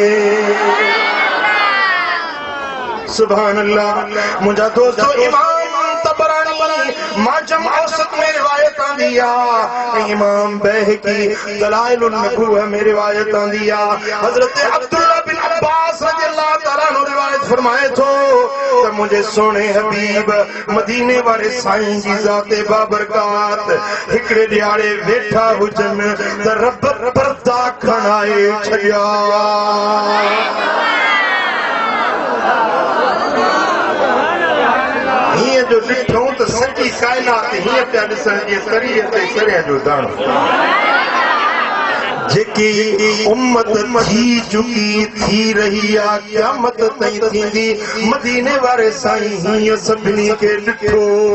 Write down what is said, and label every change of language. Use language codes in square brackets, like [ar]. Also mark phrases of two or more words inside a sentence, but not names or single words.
[ar] سبحان الله [sd] मुंहिंजा दोस्तो इमाम तबरानी माजम औसत में रिवायत आंदी आहे इमाम बैहकी दलाइलुन नबुव्वह में रिवायत आंदी आहे हजरत अब्दुल्लाह बिन अब्बास [ar] رضي الله تعالى عنه [sd] रिवायत फरमाए थो त मुंहिंजे सोने हबीब मदीने वारे साईं जी ज़ाते बाबरकात हिकिड़े ॾियारे वेठा हुजनि त रब पर्दा खणाए छॾिया हीअं जो ॾिठूं त सॼी काइनात हीअं पिया ॾिसण जीअं तरीअ ते सरिया जो दाणो जेकी उम्मत थी चुकी थी रही आहे क़यामत ताईं थींदी मदीने वारे साईं हीअं सभिनी खे ॾिठो